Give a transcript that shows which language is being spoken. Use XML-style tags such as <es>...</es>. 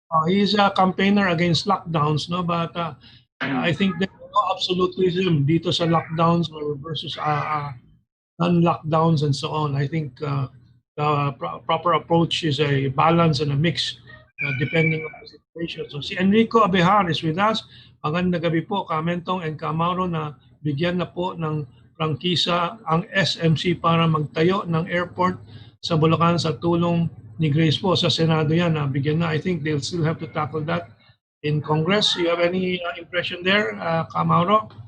<en>He's a campaigner against lockdowns, no? But I think there's no absolutism</en> <tl>dito sa</tl> <en>lockdowns versus non-lockdowns and so on. I think the proper approach is a balance and a mix depending on the situation. So si Enrico Abejar is with us.</en> <tl>Magandang gabi po, Mentong and Mauro, na bigyan na po ng prangkisa ang SMC para magtayo ng airport sa Bulacan sa tulong ni Grace po. Sa Senado yan, bigyan na.</tl> <en>I think they'll still have to tackle that in Congress. You have any impression there, Mauro?</en>